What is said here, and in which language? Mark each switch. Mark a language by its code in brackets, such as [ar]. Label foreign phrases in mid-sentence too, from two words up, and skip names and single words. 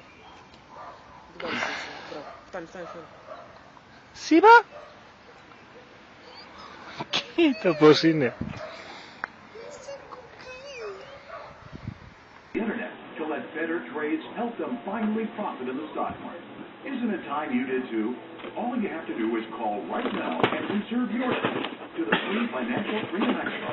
[el] Δεν κάνεις έτσι. Μπράβο. Φτάνει. Σίβα! Κοίτα πως είναι. [en] The internet to let better trades help them finally profit in the stock market. Isn't it time you did too? All you have to do is call right now and reserve your seat to the free Financial Freedom Expo.